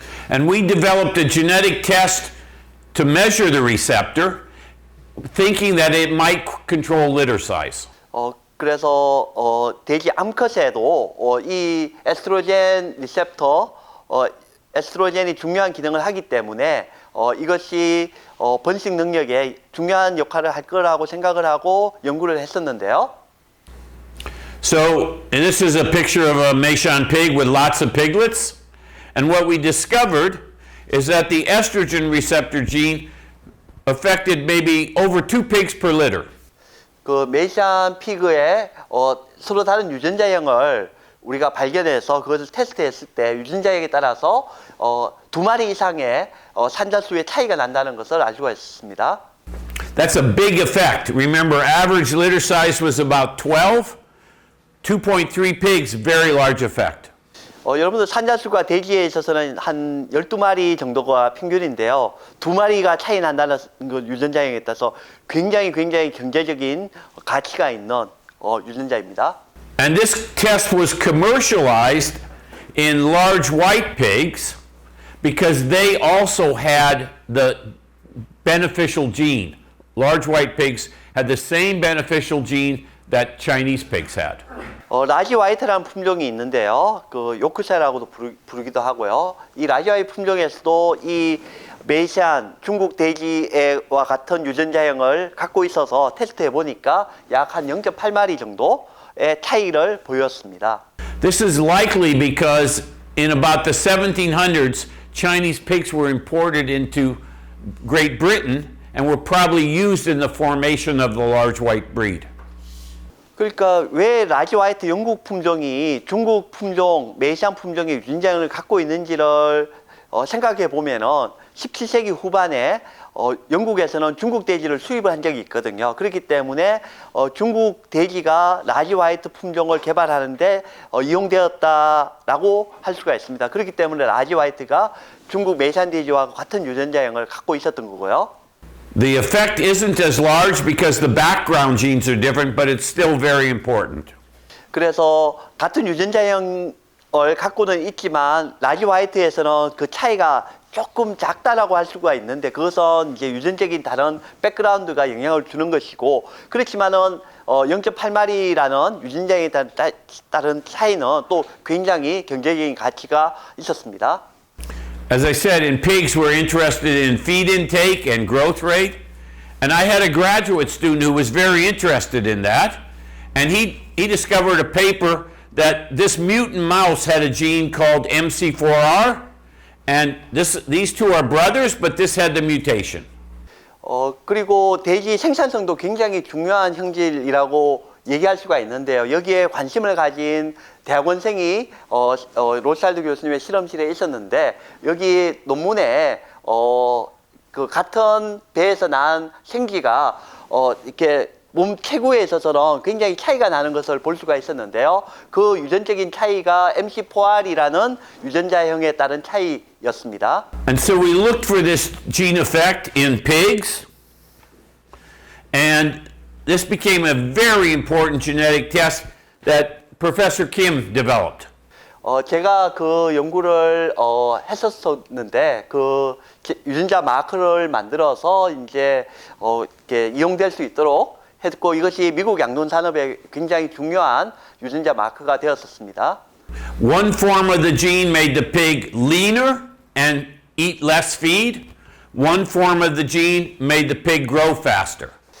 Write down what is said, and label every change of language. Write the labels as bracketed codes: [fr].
[en] And we developed a genetic test to measure the receptor, thinking that it might control litter size. [ko] 그래서 돼지 암컷에도 이 에스트로겐 리셉터, 에스트로겐이 중요한 기능을 하기 때문에 이것이 번식 능력에 중요한 역할을 할 거라고 생각을 하고 연구를 했었는데요. [en] So, and this is a picture of a Meishan pig with lots of piglets. And what we discovered is that the estrogen receptor gene affected maybe over 2 pigs per litter. [ko] 그 메이샨 피그의 서로 다른 유전자형을 우리가 발견해서 그것을 테스트했을 때 유전자형에 따라서 2마리 이상의 산자수의 차이가 난다는 것을 알 수가 있습니다. [en] That's a big effect. Remember, average litter size was about 12. 2.3 pigs, very large effect. [ko] 여러분들 산자수가 돼지에 있어서는 한 12마리 정도가 평균인데요. 2마리가 차이 난다는 그 유전자형에 따라서 굉장히 경제적인 가치가 있는 유전자입니다. [en] And this test was commercialized in large white pigs because they also had the beneficial gene. Large white pigs had the same beneficial gene that Chinese pigs had. [ko] 라지 화이트라는 품종이 있는데요. 그 요크샤라고도 부르기도 하고요. 이 라지 화이트 품종에서도 이 메이샨 중국 돼지와 같은 유전자형을 갖고 있어서 테스트해 보니까 약 한 0.8마리 정도의 차이를 보였습니다. [en] This is likely because in about the 1700s, Chinese pigs were imported into Great Britain and were probably used in the formation of the large white breed. [ko] 그러니까 왜 라지 화이트 영국 품종이 중국 품종, 메이시안 품종의 유전자형을 갖고 있는지를 생각해 보면은 17세기 후반에 영국에서는 중국 돼지를 수입을 한 적이 있거든요. 그렇기 때문에 중국 돼지가 라지 화이트 품종을 개발하는데 이용되었다라고 할 수가 있습니다. 그렇기 때문에 라지 화이트가 중국 메이시안 돼지와 같은 유전자형을 갖고 있었던 거고요. [en] The effect isn't as large because the background genes are different, but it's still very important. [ko] 그래서 같은 유전자형을 갖고는 있지만 라지 화이트에서는 그 차이가 조금 작다라고 할 수가 있는데 그것은 이제 유전적인 다른 백그라운드가 영향을 주는 것이고 그렇지만은 0.8마리라는 유전자에 따른 차이는 또 굉장히 경제적인 가치가 있었습니다. [en] As I said, in pigs, we're interested in feed intake and growth rate. And I had a graduate student who was very interested in that. And he discovered a paper that this mutant mouse had a gene called MC4R. And these two are brothers, but this had the mutation. [ko] 그리고 돼지 생산성도 굉장히 중요한 형질이라고 얘기할 수가 있는데요. 여기에 관심을 가진 대학원생이 로스알드 교수님의 실험실에 있었는데 여기 논문에 그 같은 배에서 난 생쥐가 이렇게 몸 체구에 있어서는 굉장히 차이가 나는 것을 볼 수가 있었는데요. 그 유전적인 차이가 MC4R이라는 유전자형에 따른 차이였습니다. [en] And so we looked for this gene effect in pigs. And this became a very important genetic test that Professor Kim developed. [ko] 제가 그 연구를 했었었는데 그 유전자 마커를 만들어서 이제 이렇게 이용될 수 있도록 했고 이것이 미국 양돈 산업에 굉장히 중요한 유전자 마커가 되었었습니다. [en] One form of the gene made the pig leaner and eat less feed. One form of the gene made the pig grow faster.